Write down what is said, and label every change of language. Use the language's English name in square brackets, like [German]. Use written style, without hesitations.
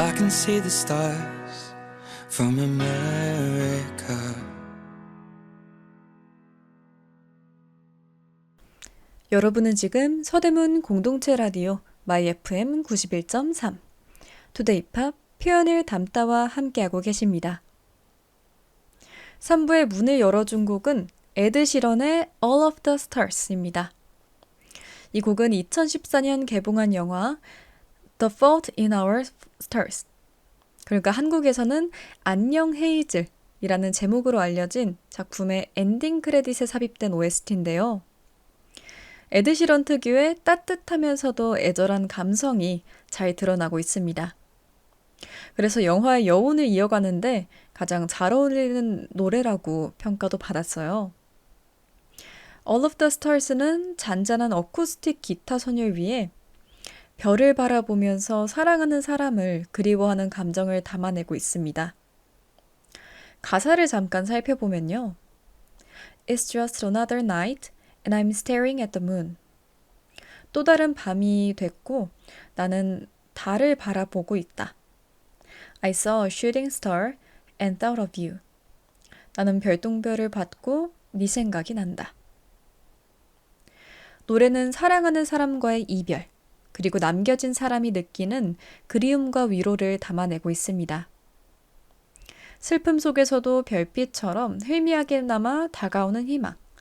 [English] see the stars from America. [Korean] 여러분은 지금 서대문 공동체 라디오 마이 FM 91.3 투데이 팝 표현을 담다와 함께하고 계십니다. 3부의 문을 열어준 곡은 에드 시런의 All of the Stars입니다. 이 곡은 2014년 개봉한 영화 The Fault in Our Stars, 그러니까 한국에서는 안녕 헤이즐이라는 제목으로 알려진 작품의 엔딩 크레딧에 삽입된 OST인데요. 에드 시런 특유의 따뜻하면서도 애절한 감성이 잘 드러나고 있습니다. 그래서 영화의 여운을 이어가는데 가장 잘 어울리는 노래라고 평가도 받았어요. All of the Stars는 잔잔한 어쿠스틱 기타 선율 위에 별을 바라보면서 사랑하는 사람을 그리워하는 감정을 담아내고 있습니다. 가사를 잠깐 살펴보면요. [English] It's just another night and I'm staring at the moon. [Korean] 또 다른 밤이 됐고 나는 달을 바라보고 있다. [English] I saw a shooting star and thought of you. [Korean] 나는 별똥별을 받고 네 생각이 난다. 노래는 사랑하는 사람과의 이별, 그리고 남겨진 사람이 느끼는 그리움과 위로를 담아내고 있습니다. 슬픔 속에서도 별빛처럼 희미하게나마 다가오는 희망.